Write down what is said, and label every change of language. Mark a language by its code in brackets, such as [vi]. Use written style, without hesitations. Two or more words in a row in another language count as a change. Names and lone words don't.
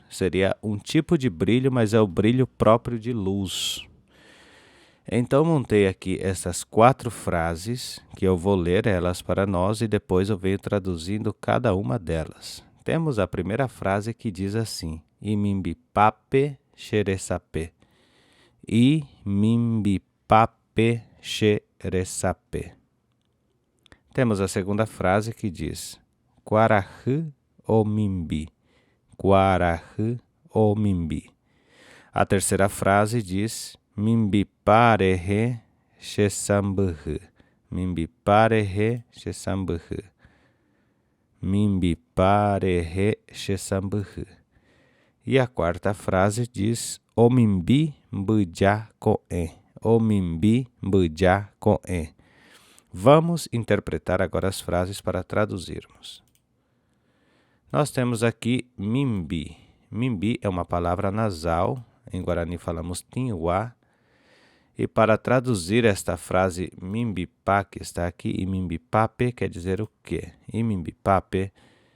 [pt] Seria um tipo de brilho, mas é o brilho próprio de luz. Então montei aqui essas 4 frases, que eu vou ler elas para nós e depois eu venho traduzindo cada uma delas. Temos a primeira frase que diz assim: [gn] Imimbipape xeresapé. Imimbipape xeresapé. [pt] Temos a segunda frase que diz [gn] Quarahu o mimbi. Quarahu o mimbi. [pt] A terceira frase diz [gn] Mimbiparehe xessambuhu. Mimbiparehe xessambuhu. Mimbiparehe xessambuhu. [pt] E a quarta frase diz [gn] Omimbi mbujá coen. Omimbi mbujá coen. [pt] Vamos interpretar agora as frases para traduzirmos. Nós temos aqui mimbi. Mimbi é uma palavra nasal, em Guarani falamos tinhuá. E para traduzir esta frase mimbipá que está aqui, imimbipape, quer dizer o quê?